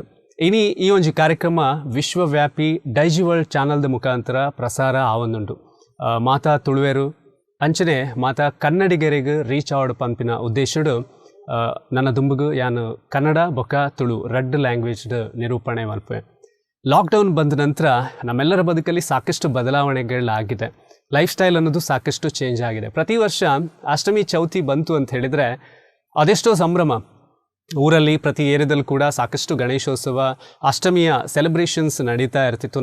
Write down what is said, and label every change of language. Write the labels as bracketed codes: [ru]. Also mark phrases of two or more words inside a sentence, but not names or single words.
[tcy] ಇನಿ ಈ ಒಂಜಿ ಕಾರ್ಯಕ್ರಮ ವಿಶ್ವವ್ಯಾಪಿ ಡೈಜಿವರ್ಲ್ಡ್ ಚಾನಲ್ದ ಮುಖಾಂತರ ಪ್ರಸಾರ ಆವೊಂದುಂಡು. ಮಾತಾ ತುಳುವೇರು ಅಂಚನೆ ಮಾತಾ ಕನ್ನಡಿಗರಿಗೆ ರೀಚ್ ಆವಡು ಪಂಪಿನ ಉದ್ದೇಶಡು ನನ್ನ ದುಂಬುಗು ಯಾನು ಕನ್ನಡ ಬೊಕ್ಕ ತುಳು ರೆಡ್ ಲ್ಯಾಂಗ್ವೇಜ್ಡ್ ನಿರೂಪಣೆ ಮಲ್ಪೆ. [kn] ಲಾಕ್ಡೌನ್ ಬಂದ ನಂತರ ನಮ್ಮೆಲ್ಲರ ಬದುಕಲ್ಲಿ ಸಾಕಷ್ಟು ಬದಲಾವಣೆಗಳಾಗಿದೆ. [en] life style [kn] ಅನ್ನೋದು ಸಾಕಷ್ಟು ಚೇಂಜ್ ಆಗಿದೆ. ಪ್ರತಿ ವರ್ಷ ಅಷ್ಟಮಿ ಚೌತಿ ಬಂತು ಅಂತ ಹೇಳಿದರೆ ಅದೆಷ್ಟೋ ಸಂಭ್ರಮ. ಊರಲ್ಲಿ ಪ್ರತಿ ಏರಿಯಾದಲ್ಲಿ ಕೂಡ ಸಾಕಷ್ಟು ಗಣೇಶೋತ್ಸವ ಅಷ್ಟಮಿಯ ಸೆಲೆಬ್ರೇಷನ್ಸ್ ನಡೀತಾ ಇರ್ತಿತ್ತು.